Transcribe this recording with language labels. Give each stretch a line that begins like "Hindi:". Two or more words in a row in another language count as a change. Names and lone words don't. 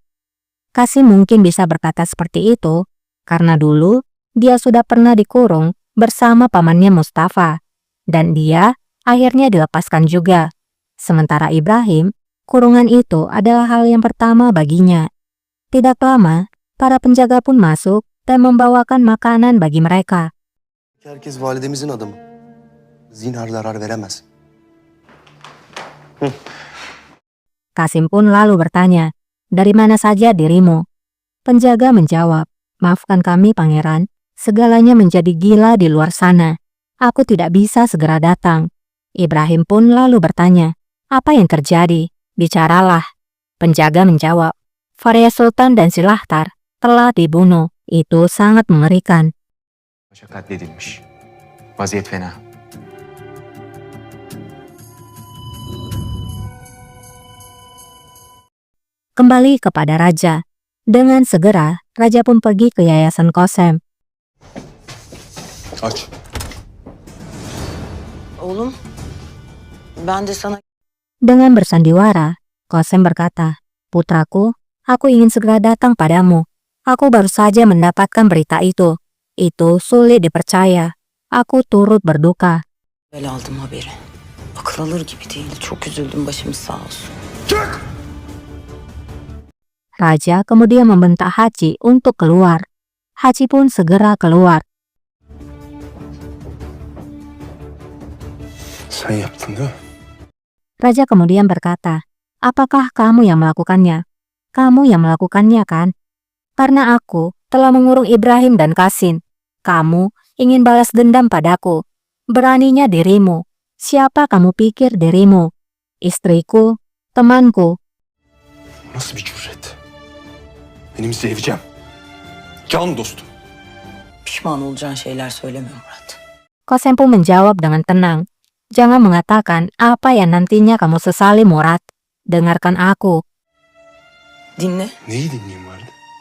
Indonesian: Qasim mungkin bisa berkata seperti itu karena dulu dia sudah pernah dikurung bersama pamannya Mustafa dan dia akhirnya dilepaskan juga. Sementara Ibrahim, kurungan itu adalah hal yang pertama baginya. Tidak lama, para penjaga pun masuk dan membawakan makanan bagi mereka.
Turkish: Herkes validemizin adamı. Zinhar zarar veremez.
Indonesian: Qasim pun lalu bertanya, dari mana saja dirimu? Penjaga menjawab, maafkan kami pangeran, segalanya menjadi gila di luar sana. Aku tidak bisa segera datang. Ibrahim pun lalu bertanya, apa yang terjadi? Bicaralah. Penjaga menjawab, Faria Sultan dan Silahtar telah dibunuh. Itu sangat mengerikan.
Turkish: Paşa katledilmiş. Vaziyet fena.
Indonesian: Kembali kepada raja. Dengan segera, raja pun pergi ke yayasan Qasem.
Turkish: Aç. Oğlum, ben de sana
Indonesian: Dengan bersandiwara, Qasem berkata, putraku, aku ingin segera datang padamu. Aku baru saja mendapatkan berita itu. Itu sulit dipercaya. Aku turut berduka.
Turkish: böyle aldım haberi. Akıl alır gibi değil. Çok üzüldüm, başımız sağ olsun.
Indonesian: Raja kemudian membentak Haji untuk keluar. Haji pun segera keluar.
Turkish: Sen yaptın değil mi?
Indonesian: Raja kemudian berkata, apakah kamu yang melakukannya? Kamu yang melakukannya kan? Karena aku telah mengurung Ibrahim dan Qasim. Kamu ingin balas dendam padaku. Beraninya dirimu. Siapa kamu pikir dirimu? Istriku, temanku.
Turkish: Nasıl bir cüret? Benim seveceğim. Can dostum. Pişman olacağın şeyler söyleme Murat.
Indonesian: Qasem pun menjawab dengan tenang. Jangan mengatakan apa yang nantinya kamu sesali, Murad. Dengarkan aku.
Turkish: Dinle. Neyi dinleyeyim valide?